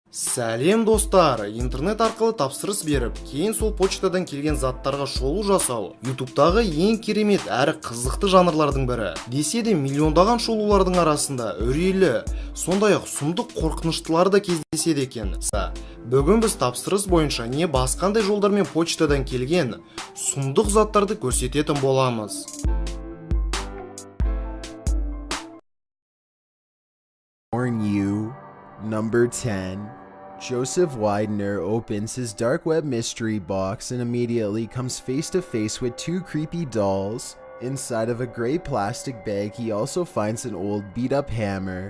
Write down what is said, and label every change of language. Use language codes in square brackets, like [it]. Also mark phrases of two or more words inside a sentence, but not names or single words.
[kk] Сәлем достар, интернет арқылы тапсырыс беріп, кейін сол почтадан келген заттарға шолу жасау ютубтағы ең керемет әрі қызықты жанрлардың бірі. Десе де миллиондаған шолулардың арасында үрейлі, сондай-ақ сұмдық қорқыныштылар да кездеседі екен. Бүгін біз тапсырыс бойынша не басқандай жолдармен почтадан келген сұмдық заттарды көрсететін боламыз. [en] Number 10. Joseph Widener opens his dark web mystery box and immediately comes face to face with two creepy dolls. Inside of a gray plastic bag, he also finds an old beat up hammer.